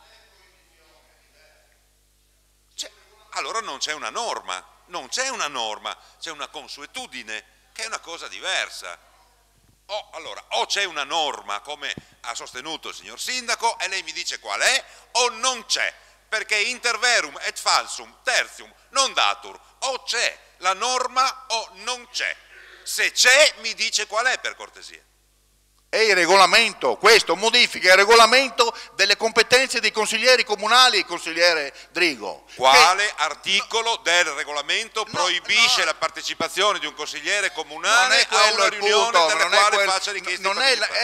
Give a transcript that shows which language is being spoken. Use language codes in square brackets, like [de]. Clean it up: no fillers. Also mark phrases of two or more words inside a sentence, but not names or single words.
[it] Allora non c'è una norma, c'è una consuetudine che è una cosa diversa. Allora, o c'è una norma, come ha sostenuto il signor Sindaco, e lei mi dice qual è, o non c'è, perché [la] inter verum et falsum tertium non datur, [it] o c'è la norma o non c'è. Se c'è, mi dice qual è, per cortesia. È il regolamento, questo modifica il regolamento delle competenze dei consiglieri comunali, consigliere Drigo. Quale articolo del regolamento proibisce la partecipazione di un consigliere comunale a una riunione nella quale faccia richiesta di partecipazione?